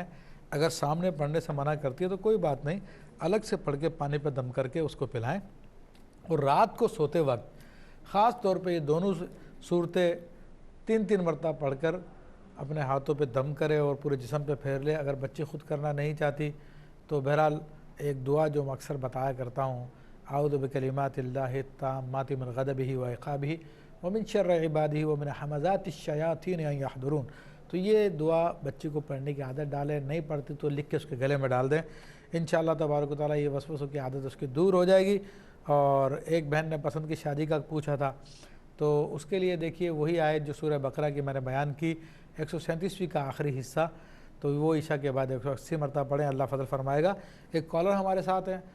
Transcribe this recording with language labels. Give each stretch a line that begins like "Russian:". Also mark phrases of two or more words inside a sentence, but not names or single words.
Hindi: अगर सामने पढ़ने से मना करती है तो कोई बात नहीं, अलग से पढ़ के पानी पे दम करके उसको पिलाएं। और रात को सोते वक्त ख़ास तौर पे ये दोनों सूरतें 3-3 मरतबा पढ़कर अपने हाथों पे दम करे और पूरे जिस्म पे फेर ले। अगर बच्ची ख़ुद करना नहीं चाहती तो बहरहाल एक दुआ जो मैं अक्सर बताया करता हूँ,
Arabic: أعوذ بكلمات الله التامات من غضبه وعقابه ومن شر عباده ومن همزات الشياطين أن يحضرون.
Hindi: तो ये दुआ बच्ची को पढ़ने की आदत डालें, नहीं पढ़ती तो लिख के उसके गले में डाल दें।
Arabic: إن شاء الله تبارك وتعالى
Hindi: ये वसवसों की आदत उसकी दूर हो जाएगी। और एक बहन ने पसंद की शादी का पूछा था, तो उसके लिए देखिए वही आयत जो सूरह बकरा की मैंने बयान की, 137वीं का आखिरी हिस्सा, तो वो ईशा के बाद 180 मरतबा पढ़ें, अल्लाह फजल फरमाएगा। एक कॉलर हमारे साथ हैं।